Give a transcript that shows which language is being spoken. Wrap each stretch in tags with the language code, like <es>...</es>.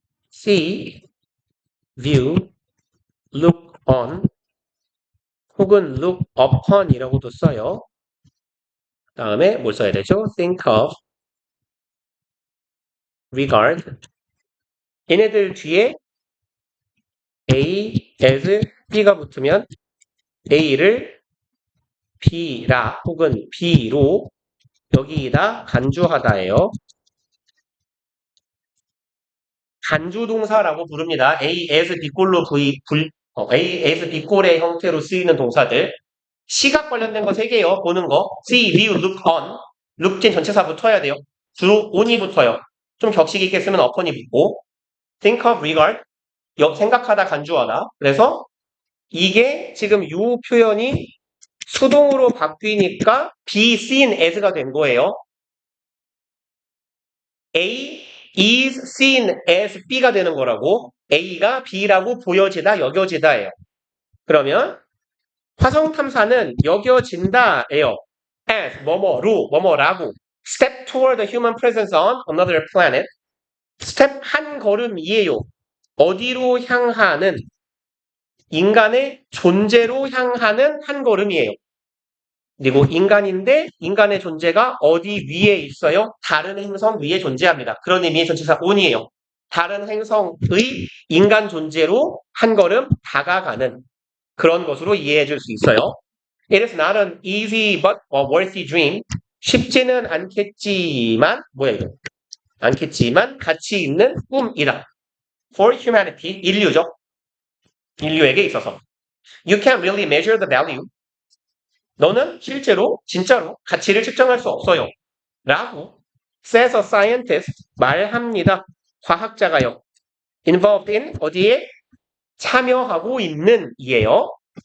<en>see, view, look on</en> <ko>혹은</ko> <en>look upon</en> <ko>이라고도 써요. 다음에 뭘 써야 되죠?</ko> <en>think of, regard</en> <ko>얘네들 뒤에 A as B가 붙으면 A를 B라 혹은 B로 여기다 간주하다예요. 간주동사라고 부릅니다. A as B꼴로 A as B꼴의 형태로 쓰이는 동사들. 시각 관련된 거 3개요. 보는 거. See, view, look on. look 진 전체사 붙어야 돼요. 주로 on이 붙어요. 좀 격식 있게 쓰면 upon이 붙고.</ko> <en>think of, regard.</en> <ko>생각하다, 간주하다. 그래서 이게 지금 이 표현이 수동으로 바뀌니까 be seen as가 된 거예요. A is seen as B가 되는 거라고. A가 B라고 보여지다, 여겨지다예요. 그러면 화성탐사는 여겨진다예요. as 뭐뭐로, 뭐뭐라고.</ko> <en>step toward the human presence on another planet.</en> <ko>스텝 한 걸음이에요. 어디로 향하는? 인간의 존재로 향하는 한 걸음이에요. 그리고 인간인데 인간의 존재가 어디 위에 있어요? 다른 행성 위에 존재합니다. 그런 의미의 전치사 on이에요. 다른 행성의 인간 존재로 한 걸음 다가가는 그런 것으로 이해해 줄 수 있어요.</ko> <en>It is not an easy but a worthy dream.</en> <ko>쉽지는 않겠지만 뭐야 이거? 않겠지만 가치 있는 꿈이다.</ko> <en>For humanity,</en> <ko>인류죠. 인류에게 있어서.</ko> <en>You can't really measure the value.</en> <ko>너는 실제로 진짜로 가치를 측정할 수 없어요. 라고</ko> <en>says a scientist</en> <ko>말합니다. 과학자가요. involved in 어디에 참여하고 있는 이에요.</ko>